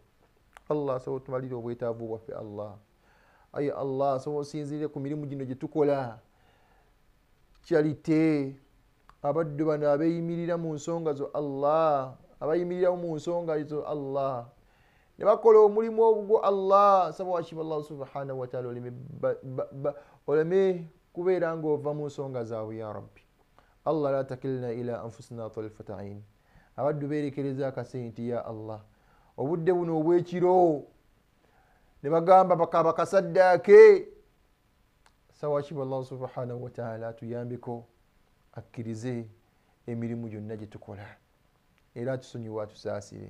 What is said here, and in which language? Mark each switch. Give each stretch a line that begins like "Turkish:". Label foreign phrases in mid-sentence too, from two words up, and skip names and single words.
Ganda: Allah saba otumalire obwetaavu bwaffe. Ayi Allah saba osinzire ku mirimu gino gye tukola. Kyalite abaddu bano abeeyimirira mu nsonga zo Allah, abayimirirawo mu nsonga zo Allah, ne bakola omulimu ogwo Allah, saba washiba Allah
Arabic: سبحانه وتعالى
Ganda: oleme kubeera ng'ova mu nsonga zaabwe
Arabic: يا ربي. الله لا تكلنا إلى أنفسنا طرفة عين.
Ganda: Abaddu beerekereza akasenti ya Allah, obudde buno obw'ekiro ne bagamba bakasaddaake. Sawashiba Allah
Arabic: سبحانه وتعالى
Ganda: atuyambeko, akkirize emirimu gyonna gye tukola era atusonyiwa, atusaasire.